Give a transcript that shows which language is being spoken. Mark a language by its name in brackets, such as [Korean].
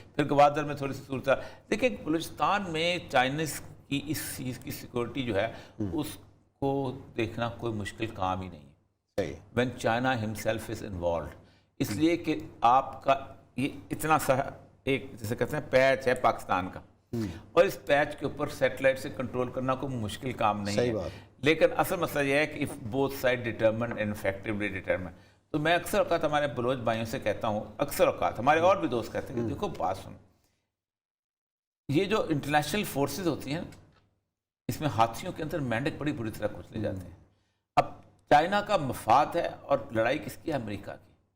[Urdu] پھر گوادر میں تھوڑی سی صورت. دیکھیں بلوچستان میں چائنیز کی اس چیز کی سیکورٹی جو ہے اس کو دیکھنا کوئی مشکل کام ہی نہیں ہے. [English] when China himself is involved, [Urdu] اس لیے کہ آپ کا یہ اتنا سا ایک جیسے کہتے ہیں پیچ ہے پاکستان کا, اور اس پیچ کے اوپر سیٹلائٹ سے کنٹرول کرنا کوئی مشکل کام نہیں ہے. لیکن اصل مسئلہ یہ ہے کہ [English] if both side determined and effectively determined. [Urdu] تو میں اکثر اوقات ہمارے بلوچ بھائیوں سے کہتا ہوں, اکثر اوقات ہمارے اور بھی دوست کہتے ہیں کہ دیکھو بات سنو, یہ جو انٹرنیشنل فورسز ہوتی ہیں اس میں ہاتھیوں کے اندر مینڈک بڑی بری طرح کچلے جاتے ہیں. اب چائنا کا مفاد ہے اور لڑائی کس کی ہے, امریکہ کی.